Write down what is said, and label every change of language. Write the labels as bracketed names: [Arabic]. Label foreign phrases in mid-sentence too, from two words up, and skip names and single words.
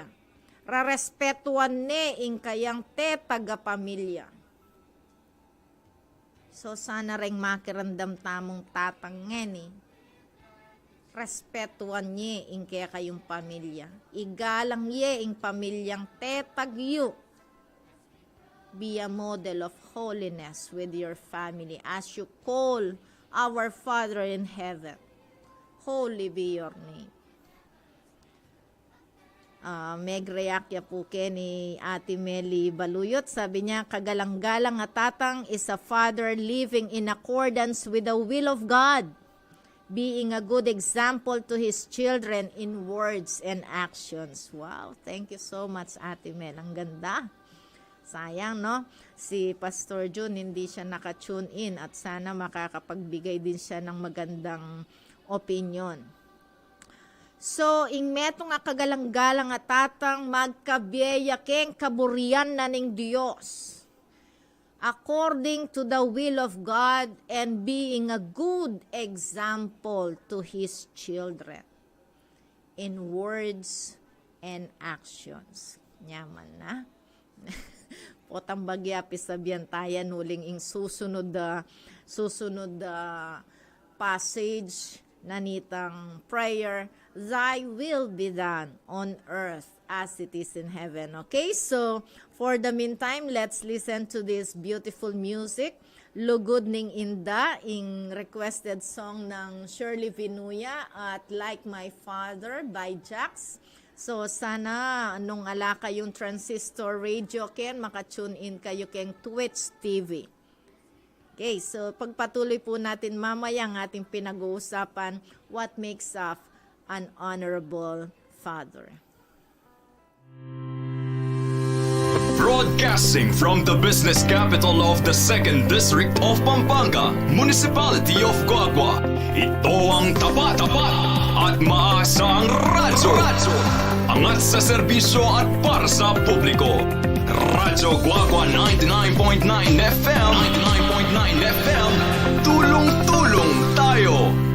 [Pampanga] Rarespetuan ne, ing kayang taga pamilya. So sana ring makirandam tamong tatang ngeni, respetuan niya ing kaya kayong pamilya. Igalang niya ing pamilyang tetagyo. [English] Be a model of holiness with your family as you call our Father in heaven. holy be your name. [Pampanga] Megreakya po ni Ate Meli Baluyot. [Filipino] Sabi niya, kagalang-galang at tatang [English] is a father living in accordance with the will of God, being a good example to his children in words and actions. Wow, thank you so much, [Filipino] Ate Mel. Ang ganda. Sayang, no? Si Pastor June hindi siya naka-tune in at sana makakapagbigay din siya ng magandang opinion. [Pampanga] So, ing metong kagalang-galang at tatang magkabiya keng kaburian na ning Diyos, [English] according to the will of God and being a good example to His children in words and actions. [Pampanga] Nyaman na. Potang bagya pisabihan tayo nuling ing susunod passage na nitang prayer, [English] Thy will be done on earth as it is in heaven. Okay, so for the meantime, let's listen to this beautiful music. [Pampanga] Lugod ning Inda, ing [English] requested song [Pampanga] ng Shirley Vinuya at Like My Father by Jax. So sana nung alaka yung [English] transistor radio [Pampanga] ken maka-tune in kayo keng Twitch TV. [Filipino] Okay, so pagpatuloy po natin mamaya ang ating pinag-uusapan, [English] what makes up an honorable father. Broadcasting from the business capital of the 2nd District of Pampanga, Municipality of Guagua, [Filipino] ito ang tapat at maasang radyo. Angat sa serbisyo at para sa publiko. Radyo Guagua 99.9 FM, tulong-tulong tayo.